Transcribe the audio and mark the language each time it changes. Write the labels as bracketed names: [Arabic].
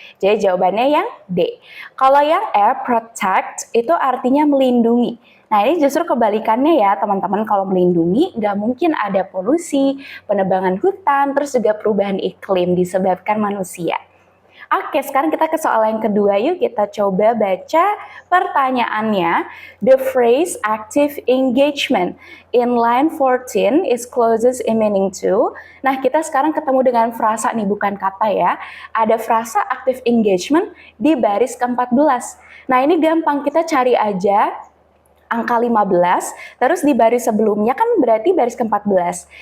[Indonesian] Jadi jawabannya yang D. Kalau yang E, protect itu artinya melindungi. Nah, ini justru kebalikannya ya teman-teman. Kalau melindungi, nggak mungkin ada polusi, penebangan hutan, terus juga perubahan iklim disebabkan manusia. Oke, sekarang kita ke soal yang kedua. Yuk kita coba baca pertanyaannya. [English] The phrase active engagement in line 14 is closest in meaning to. [Indonesian] Nah, kita sekarang ketemu dengan frasa nih, bukan kata ya. Ada frasa active engagement di baris ke-14. Nah, ini gampang, kita cari aja angka 15, terus di baris sebelumnya kan berarti baris ke-14.